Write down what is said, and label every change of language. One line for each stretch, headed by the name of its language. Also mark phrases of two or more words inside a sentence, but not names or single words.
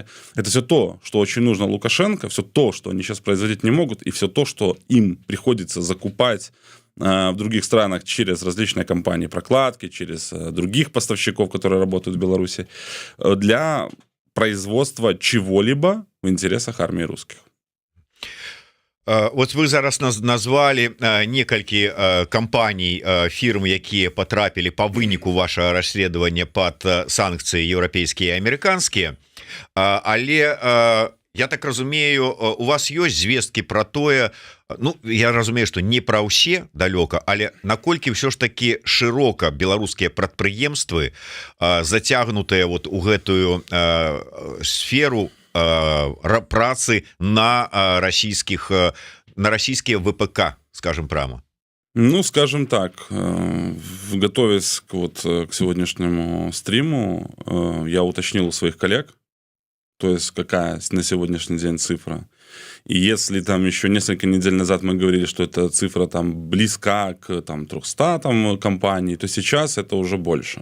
Russian: Это все то, что очень нужно Лукашенко, все то, что они сейчас производить не могут, и все то, что им приходится закупать в других странах через различные компании прокладки, через других поставщиков, которые работают в Беларуси, для производства чего-либо в интересах армии русских.
Belarusian: Вот вы зараз назвали некалькі кампаній, фірм, якія потрапілі по выніку
Russian: вашего расследования
Belarusian: под санкцыі еўрапейскія і амерыканскія, але Я так разумею, у вас ёсць звесткі про тое, ну я разумею, что не пра ўсе далёка, але наколькі ўсё ж таки шырока беларускія прадпрыемствы зацягнутыя вот у гэтую сферу працы на расійскія ВПК,
Russian: скажем прямо. Ну, скажем так, готовясь к сегодняшнему стриму, я уточнил у своих коллег, то есть какая на сегодняшний день цифра. И если там еще несколько недель назад мы говорили, что эта цифра там близка к там 300 там компаний, то сейчас это уже больше.